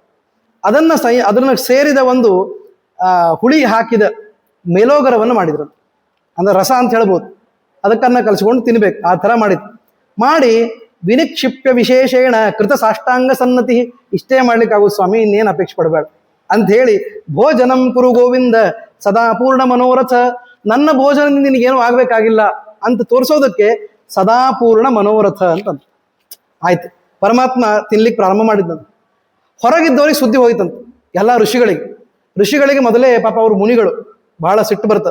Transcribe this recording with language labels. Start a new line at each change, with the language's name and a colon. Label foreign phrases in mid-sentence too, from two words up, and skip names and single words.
Kannada: ಅದನ್ನು ಸೇರಿದ ಒಂದು ಹುಳಿ ಹಾಕಿದ ಮೇಲೋಗರವನ್ನು ಮಾಡಿದ್ರು. ಅಂದ್ರೆ ರಸ ಅಂತ ಹೇಳ್ಬೋದು. ಅದಕ್ಕನ್ನ ಕಲಿಸ್ಕೊಂಡು ತಿನ್ಬೇಕು, ಆ ಥರ ಮಾಡಿ
Sanskrit: ವಿನಿಕ್ಷಿಪ್ಯ ವಿಶೇಷೇಣ ಕೃತ ಸಾಷ್ಟಾಂಗ ಸನ್ನತಿ.
Kannada: ಇಷ್ಟೇ ಮಾಡ್ಲಿಕ್ಕಾಗೋದು ಸ್ವಾಮಿ, ಇನ್ನೇನು ಅಪೇಕ್ಷೆ ಪಡಬೇಡ ಅಂತ ಹೇಳಿ,
Sanskrit: ಭೋಜನಂ ಕುರು ಗೋವಿಂದ ಸದಾ ಪೂರ್ಣ ಮನೋರಥ.
Kannada: ನನ್ನ ಭೋಜನದಿಂದ ನಿನಗೇನು ಆಗಬೇಕಾಗಿಲ್ಲ ಅಂತ ತೋರಿಸೋದಕ್ಕೆ
Sanskrit: ಸದಾ ಪೂರ್ಣ ಮನೋರಥ
Kannada: ಅಂತಂತ. ಆಯ್ತು, ಪರಮಾತ್ಮ ತಿನ್ಲಿಕ್ಕೆ ಪ್ರಾರಂಭ ಮಾಡಿದ್ದಂತ. ಹೊರಗಿದ್ದವ್ರಿಗೆ ಸುದ್ದಿ ಹೋಯ್ತಂತ ಎಲ್ಲ ಋಷಿಗಳಿಗೆ ಮೊದಲೇ ಪಾಪ ಅವರು ಮುನಿಗಳು ಬಹಳ ಸಿಟ್ಟು ಬರ್ತದೆ.